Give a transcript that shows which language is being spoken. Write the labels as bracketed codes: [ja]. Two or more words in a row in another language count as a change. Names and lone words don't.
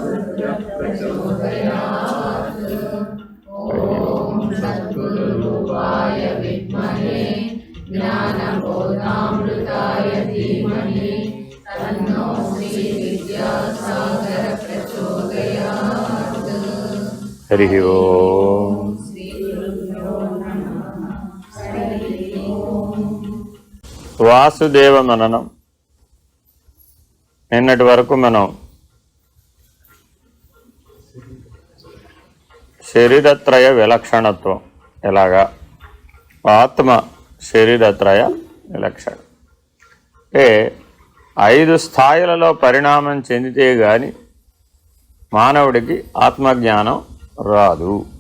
[sa] ओम सद्गुरुरूपाय विद्महे ज्ञानबोधामृताय धीमहि तन्नो श्री विद्यासागर प्रचोदयात्। हरि ओम। [te] వాసుదేవ మననం. నిన్నటి వరకు మనం శరీరత్రయ విలక్షణత్వం ఎలాగా, ఆత్మ శరీరత్రయ విలక్షణ అంటే 5 స్థాయిలలో పరిణామం చెందితే గాని మానవుడికి ఆత్మజ్ఞానం రాదు.